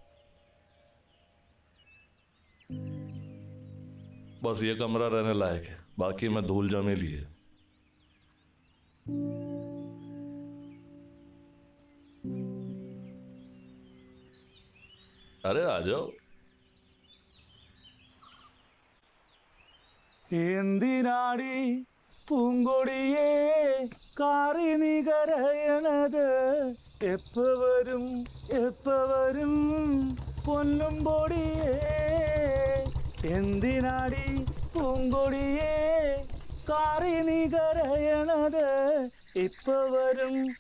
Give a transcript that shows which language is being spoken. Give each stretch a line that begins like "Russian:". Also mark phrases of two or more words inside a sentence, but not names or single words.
Hindi: बस ये कमरा रहने लायक है, बाकी मैं धूल जमे लिए। अरे आ जाओ।
Malayalam: എന്തിനാടി പൂങ്കൊടിയേ കാറി നീ കരയണത് എപ്പ വരും പൊന്നും പൊടിയേ എന്തിനാടി പൂങ്കൊടിയേ കാറി നീ കരയണത് എപ്പ വരും